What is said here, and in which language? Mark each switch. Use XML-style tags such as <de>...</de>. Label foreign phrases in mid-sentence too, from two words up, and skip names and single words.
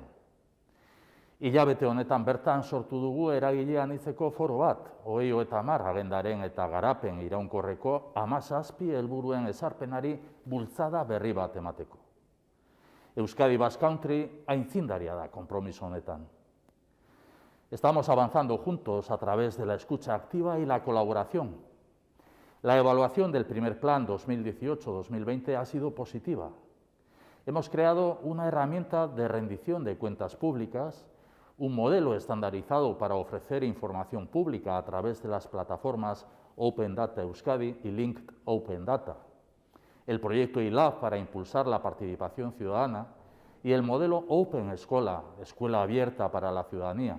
<eu>Hilabete honetan bertan sortu dugu eragile anitzeko foro bat, 2030 agendaren eta garapen iraunkorreko 17 helburuen ezarpenari bultzada berri bat emateko. Euskadi</eu> <en>Basque Country</en> <eu>aitzindaria da konpromiso honetan.</eu> <es>Estamos avanzando juntos a través de la escucha activa y la colaboración. La evaluación del primer plan 2018-2020 ha sido positiva. Hemos creado una herramienta de rendición de cuentas públicas, un modelo estandarizado para ofrecer información pública a través de las plataformas Open Data Euskadi y Linked Open Data, el proyecto ILAB para impulsar la participación ciudadana y el modelo Open Escola, Escuela Abierta para la Ciudadanía.</es>